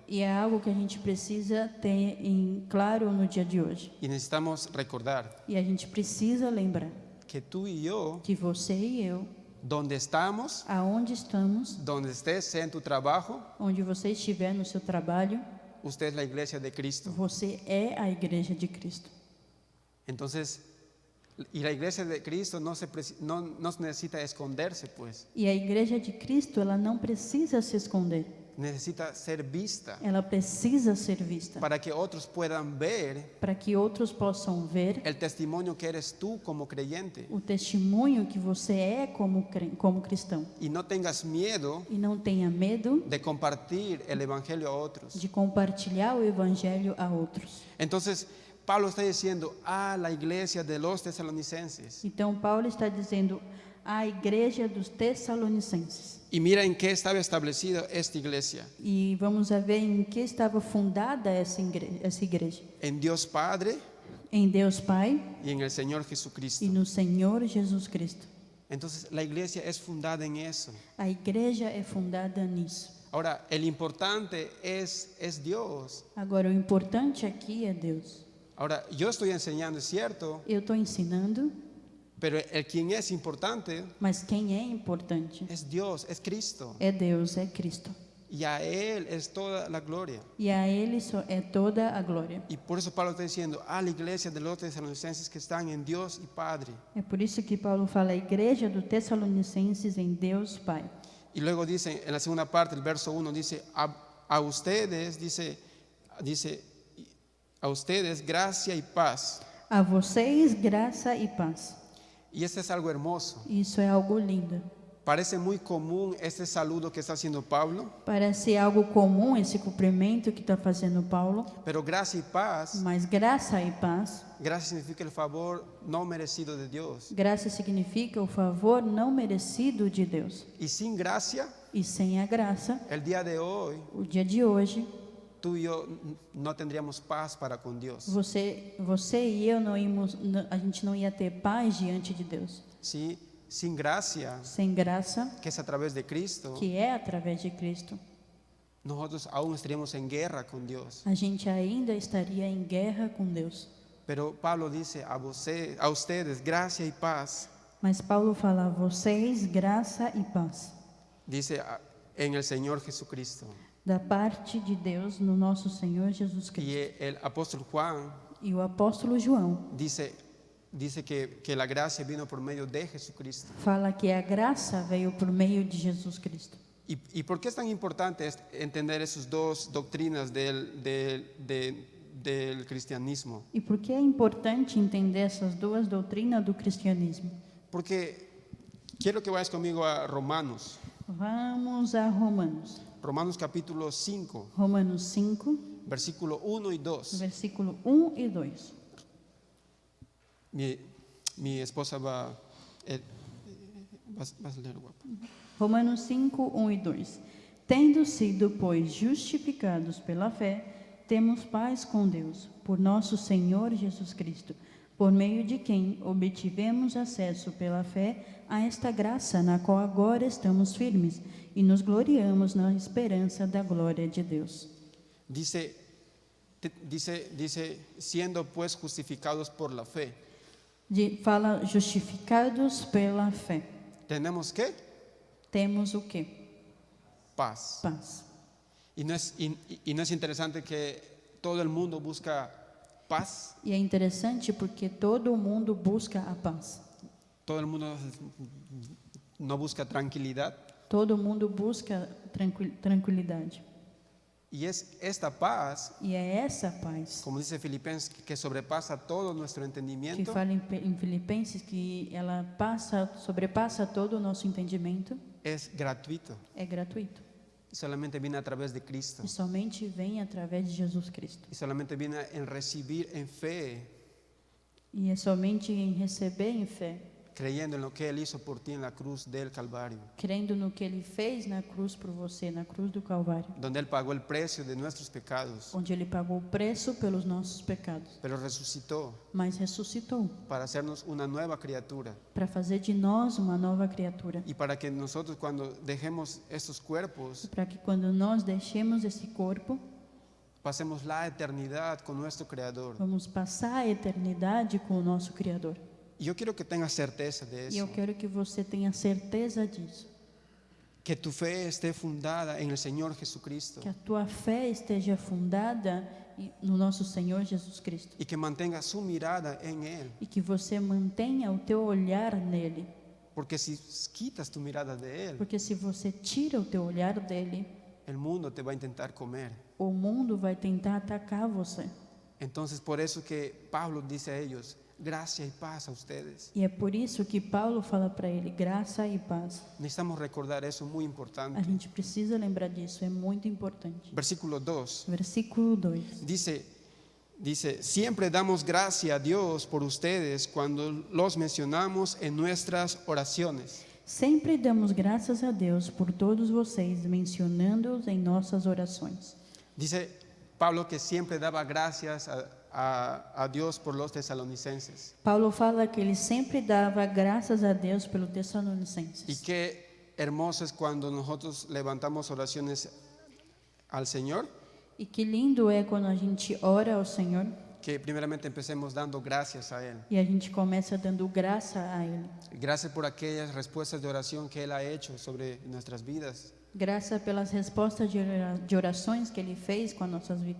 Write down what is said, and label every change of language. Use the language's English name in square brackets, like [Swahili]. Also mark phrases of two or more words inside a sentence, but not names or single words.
[Portuguese] E é algo que a gente precisa ter em claro no dia de hoje. [Spanish] Y necesitamos recordar [Portuguese] E a gente precisa lembrar [Spanish] que tú y yo, [Portuguese] que você e eu, [Spanish] donde estamos, [Portuguese] aonde estamos, [Spanish] donde estés en tu trabajo, [Portuguese] onde você estiver no seu trabalho, [Spanish] usted es la iglesia de Cristo. [Portuguese] você é a igreja de Cristo. [Spanish] Entonces, y la iglesia de Cristo no necesita esconderse, pues. [Portuguese] E a igreja de Cristo, ela não precisa se esconder. [Spanish] Necesita ser vista [Portuguese] Ela precisa ser vista [Spanish] para que otros puedan ver [Portuguese] para que outros possam ver [Spanish] el testimonio que eres tú como creyente. [Portuguese] o testemunho que você é como cristão. [Spanish] Y no tengas miedo [Portuguese] E não tenha medo [Spanish] de compartir el evangelio a otros. [Portuguese] de compartilhar o evangelho a outros. [Spanish] Entonces, Pablo está diciendo a la iglesia de los tesalonicenses. [Portuguese] Então Paulo está dizendo à igreja dos Tessalonicenses. [Spanish] Y mira en qué estaba establecida esta iglesia. [Portuguese] E vamos a ver em que estava fundada essa igreja. [Spanish] En Dios Padre [Portuguese] Em Deus Pai [Spanish] y en el Señor Jesucristo. [Portuguese] e no Senhor Jesus Cristo. [Spanish] Entonces, la iglesia es fundada en eso. [Portuguese] A igreja é fundada nisso. [Spanish] Ahora, el importante es Dios. [Portuguese] Agora, o importante aqui é Deus. [Spanish] Ahora, yo estoy enseñando, es cierto, [Portuguese] Eu estou ensinando, [Spanish] pero el quien es importante [Portuguese] mas quem é importante [Spanish] es Dios, es Cristo. [Portuguese] é Deus, é Cristo. [Spanish] Y a Él es toda la gloria. [Portuguese] E a Ele só é toda a glória. [Spanish] Y por eso Pablo está diciendo a la iglesia de los tesalonicenses que están en Dios y Padre. [Portuguese] É por isso que Paulo fala a igreja do Tessalonicenses em Deus Pai. [Spanish] Y luego dice, en la segunda parte, el verso 1, dice, a ustedes, dice, a ustedes gracia y paz. [Portuguese] A vocês, graça e paz. [Spanish] Y este es algo hermoso. [Portuguese] Isso é algo lindo. [Spanish] Parece muy común este saludo que está haciendo Pablo, [Portuguese] Parece algo comum esse cumprimento que está fazendo Paulo, [Spanish] pero gracia y paz, [Portuguese] mas graça e paz. [Spanish] gracia significa el favor no merecido de Dios. [Portuguese] Graça significa o favor não merecido de Deus. [Spanish] Y sin gracia, [Portuguese] E sem a graça, [Spanish] el día de hoy, [Portuguese] o dia de hoje, [Spanish] tú y yo no tendríamos paz para con Dios. [Portuguese] você e eu a gente não ia ter paz diante de Deus. [Spanish] ¿Sí? Sin gracia, [Portuguese] Sem graça, [Spanish] que es a través de Cristo, [Portuguese] que é através de Cristo, [Spanish] nosotros aún estaríamos en guerra con Dios. [Portuguese] a gente ainda estaria em guerra com Deus. [Spanish] Pero Pablo dice a ustedes gracia y paz. [Portuguese] Mas Paulo fala a vocês graça e paz, [Spanish] Dice en el Señor Jesucristo. [Portuguese] da parte de Deus no nosso Senhor Jesus [Spanish] Y [Portuguese] Cristo. [Spanish] el apóstol Juan [Portuguese] E o apóstolo João [Spanish] dice que la gracia vino por medio de Jesucristo. [Portuguese] fala que a graça veio por meio de Jesus Cristo. [Spanish] ¿Y por qué es tan importante entender esas dos doctrinas del cristianismo? [Portuguese] E por que é importante entender essas duas doutrinas do cristianismo? [Spanish] Porque quiero que vayas conmigo a Romanos. [Portuguese] Vamos a Romanos. [Spanish] Romanos capítulo 5, [Portuguese] Romanos 5, [Spanish] versículo 1 y 2. [Portuguese] versículo 1 e 2. [Spanish] Mi esposa vas a leer, guapa. [Portuguese] Romanos 5, 1 e 2. Tendo sido, pois, justificados pela fé, temos paz com Deus, por nosso Senhor Jesus Cristo, por meio de quem obtivemos acesso pela fé a esta graça na qual agora estamos firmes e nos gloriamos na esperança da glória de Deus. [Spanish] Dice, siendo pues justificados por la fe. [Portuguese] Fala justificados pela fé. [Spanish] ¿Tenemos qué? [Portuguese] Temos o quê? [Spanish] Paz. [Portuguese] Paz. [Spanish] Y no es interesante que todo el mundo busca paz. [Portuguese] E é interessante porque todo mundo busca a paz. [Spanish] Todo el mundo no busca tranquilidad. [Portuguese] Todo mundo busca tranquilidade. [Spanish] Y es esta paz, [Portuguese] E é essa paz [Spanish] como dice Filipenses, que sobrepasa todo nuestro [Portuguese] que [Spanish] entendimiento. [Portuguese] fala em Filipenses que ela sobrepassa todo o nosso entendimento. [Spanish] Es gratuito. [Portuguese] É gratuito. [Spanish] Y solamente viene a través de Cristo. [Portuguese] E somente vem através de Jesus Cristo. [Spanish] Y solamente viene en recibir en fe, [Portuguese] E é somente em receber em fé, [Spanish] creyendo en lo que Él hizo por ti en la cruz del Calvario, [Portuguese] crendo no que Ele fez na cruz por você, na cruz do Calvário, [Spanish] donde Él pagó el precio de nuestros pecados, [Portuguese] onde Ele pagou o preço pelos nossos pecados, [Spanish] pero resucitó [Portuguese] mas ressuscitou [Spanish] para hacernos una nueva criatura. [Portuguese] para fazer de nós uma nova criatura. [Spanish] Y para que nosotros cuando dejemos estos cuerpos, [Portuguese] Para que quando nós deixemos esse corpo, [Spanish] pasemos la eternidad con nuestro Creador. [Portuguese] vamos passar a eternidade com o nosso Criador. [Spanish] Y yo quiero que tengas certeza de [Portuguese] E eu [Spanish] eso. [Portuguese] quero que você tenha certeza disso. [Spanish] que tu fe esté fundada en el Señor Jesucristo [Portuguese] Que a tua fé esteja fundada no nosso Senhor Jesus Cristo. [Spanish] y que mantengas su mirada en Él. [Portuguese] E que você mantenha o teu olhar nele. [Spanish] Porque si quitas tu mirada de Él, [Portuguese] Porque se você tira o teu olhar dele, [Spanish] el mundo te va a intentar comer. [Portuguese] o mundo vai tentar atacar você. [Spanish] Entonces por eso que Pablo dice a ellos, gracia y paz a ustedes. [Portuguese] E é por isso que Paulo fala para ele, graça e paz. [Spanish] Necesitamos recordar eso, muy [Portuguese] A [Spanish] importante. [Portuguese] gente precisa lembrar disso, é muito importante. [Spanish] Versículo 2 [Portuguese] Versículo 2. [Spanish] dice, siempre damos gracia a Dios por ustedes cuando los mencionamos en nuestras oraciones. [Portuguese] Sempre damos graças a Deus por todos vocês, mencionando-os em nossas orações. [Spanish] Dice Pablo que siempre daba gracias a Dios por los tesalonicenses. [Portuguese] Paulo fala que ele sempre dava graças a Deus pelo [Spanish] Y [Portuguese] Tessalonicenses. [Spanish] qué hermoso es cuando nosotros levantamos oraciones al Señor, [Portuguese] E que lindo é quando a gente ora ao Senhor [Spanish] que primeramente empecemos dando gracias a Él. [Portuguese] e a gente começa dando graça a Ele. [Spanish] Gracias por aquellas respuestas de oración que Él ha hecho sobre nuestras vidas. [Portuguese] Graça pelas respostas de orações que Ele fez com as nossas vidas.